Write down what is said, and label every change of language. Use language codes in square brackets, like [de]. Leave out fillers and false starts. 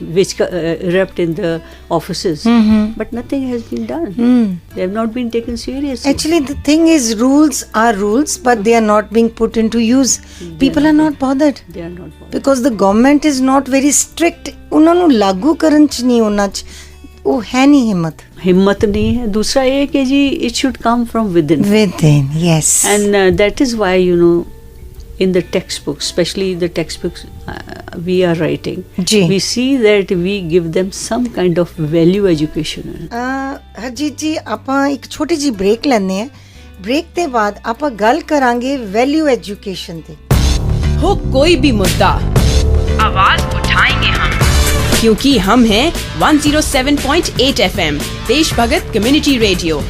[en] which erupt in the offices, but nothing has been done. They have not been taken seriously. Actually, the thing is, rules are rules, but they are not being put into use. People are not bothered They are not bothered. because the government is not very strict. [pa] ਉਹਨਾਂ ਨੂੰ ਲਾਗੂ ਕਰਨ ਚ ਨਹੀਂ, ਉਹਨਾਂ ਚ ਉਹ ਹੈ ਨਹੀਂ ਹਿੰਮਤ। ਹਿੰਮਤ ਨਹੀਂ ਹੈ। ਦੂਸਰਾ ਇਹ ਕਿ ਜੀ [en] it should come from within. Within, yes. And that is why, you know, in the textbooks, especially the textbooks we are writing, [pa] ਜੀ [en] we see that we give them some kind of value education. [pa] Harjeet ਜੀ, ਆਪਾਂ ਇੱਕ ਛੋਟੀ ਜੀ break ਲੈਂਦੇ ਹਾਂ। Break ਦੇ ਬਾਅਦ ਆਪਾਂ ਗੱਲ ਕਰਾਂਗੇ ਵੈਲਿਊ ਐਜੂਕੇਸ਼ਨ ਤੇ। [hi] हो कोई भी मुद्दा, आवाज उठाएंगे हम, क्योंकि हम हैं 107.8 FM देश भगत कम्युनिटी रेडियो।